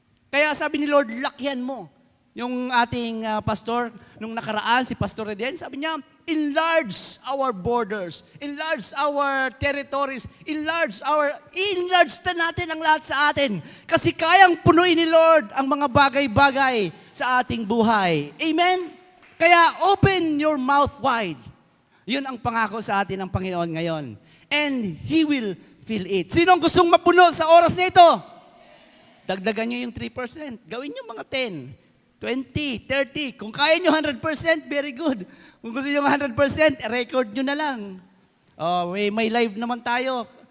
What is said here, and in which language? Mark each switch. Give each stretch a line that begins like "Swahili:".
Filipino: Kaya sabi ni Lord, lakihan mo. Yung ating pastor, nung nakaraan, si Pastor Reden, sabi niya,
English: enlarge our borders, enlarge our territories,
Filipino: enlarge na natin ang lahat sa atin. Kasi kayang punuin ni Lord ang mga bagay-bagay sa ating buhay. Amen?
English: Kaya open your mouth wide.
Filipino: Yun ang pangako sa atin ng Panginoon ngayon.
English: And He will fill it.
Filipino: Sinong gustong mapuno sa oras na ito? Dagdagan nyo yung 3%. Gawin nyo mga 10. 20, 30. Kung kaya nyo 100%,
English: very good.
Filipino: Kung gusto nyo 100%, record nyo na lang. Oh, may live naman tayo.